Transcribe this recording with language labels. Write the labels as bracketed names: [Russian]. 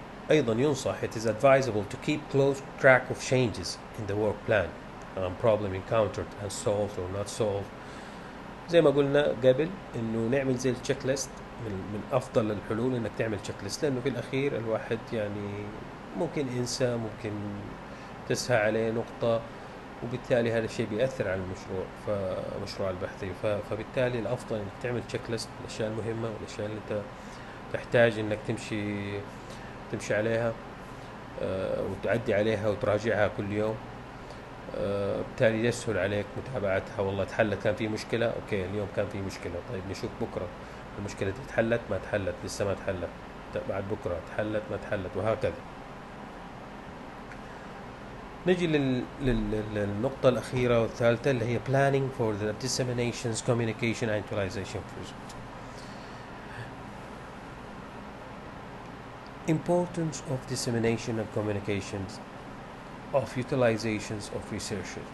[Arabic] أيضا ينصح [English] it is advisable to keep close track of changes in the work plan, problem encountered and solved or not solved. [Arabic] زي ما قلنا قبل إنه نعمل زي التشيك ليست. من أفضل الحلول إنك تعمل تشيك ليست، لأنه في الأخير الواحد يعني ممكن ينسى، ممكن تسهى عليه نقطة، وبالتالي هذا الشيء بيأثر على المشروع البحثي. فبالتالي الأفضل إنك تعمل تشيك ليست الأشياء المهمة والأشياء اللي أنت تحتاج إنك تمشي عليها وتعدي عليها وتراجعها كل يوم. بالتالي يسهل عليك متابعتها. والله تحلت، كان في مشكلة، أوكي اليوم كان في مشكلة، طيب نشوف بكرة المشكلة دي تحلت ما تحلت، لسه ما تحلت، بعد بكرة تحلت ما تحلت، وهكذا. نجي للنقطة الأخيرة والثالثة اللي هي [English] planning for the disseminations, communication and utilization of results. Importance of dissemination and communications of utilizations of research.